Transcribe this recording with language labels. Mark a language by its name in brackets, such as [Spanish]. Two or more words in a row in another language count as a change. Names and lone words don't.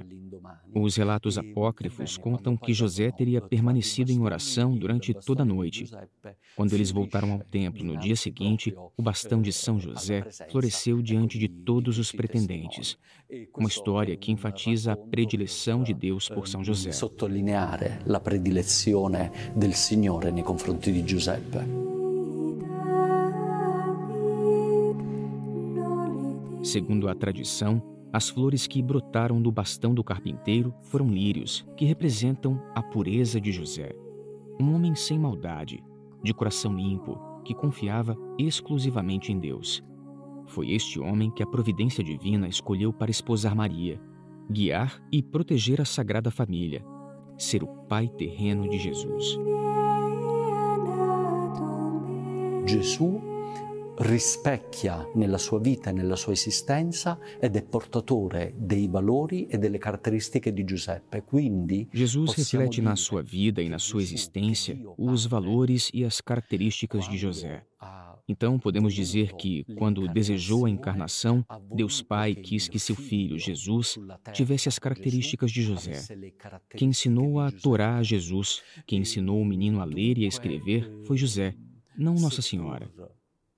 [Portuguese] Os relatos apócrifos contam que José teria permanecido em oração durante toda a noite. Quando eles voltaram ao templo no dia seguinte, o bastão de São José floresceu diante de todos os pretendentes. Uma história que enfatiza a predileção de Deus por São José. [Italian] Sottolineare la predilezione del Signore nei confronti di Giuseppe. [Portuguese] Segundo a tradição, as flores que brotaram do bastão do carpinteiro foram lírios, que representam a pureza de José. Um homem sem maldade, de coração limpo, que confiava exclusivamente em Deus. Foi este homem que a providência divina escolheu para esposar Maria, guiar e proteger a Sagrada Família, ser o pai terreno de Jesus. [Italian] Gesù rispecchia nella sua vita e nella sua esistenza ed è portatore dei valori e delle caratteristiche di Giuseppe. Quindi [Portuguese] Jesus reflete na sua vida e na sua existência os valores e as características de José. Então podemos dizer que, quando desejou a encarnação, Deus Pai quis que seu filho, Jesus, tivesse as características de José. Quem ensinou a Torá a Jesus, quem ensinou o menino a ler e a escrever, foi José, não Nossa Senhora.